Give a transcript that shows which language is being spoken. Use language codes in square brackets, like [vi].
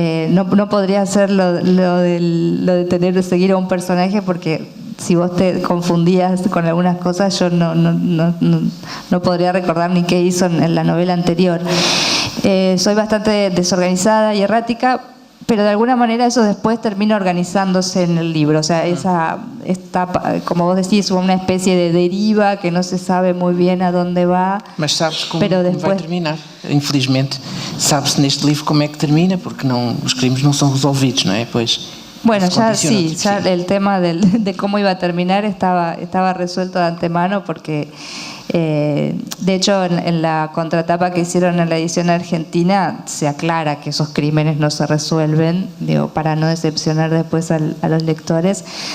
[es] No podría hacer lo de tener de seguir a un personaje, porque si vos te confundías con algunas cosas, yo no podría recordar ni qué hizo en la novela anterior. Soy bastante desorganizada y errática, pero de alguna manera eso después termina organizándose en el libro. O sea, está, como vos decís, una especie de deriva que no se sabe muy bien a dónde va. [pt] Mas sabes como después... vai terminar. Infelizmente, sabe-se neste livro como é que termina, porque os crimes não são resolvidos, não é? Pois, [es] bueno, ya sí, ya el tema de cómo iba a terminar estaba resuelto de antemano, porque de hecho en la contratapa que hicieron en la edición argentina se aclara que esos crímenes no se resuelven, digo, para no decepcionar después a los lectores.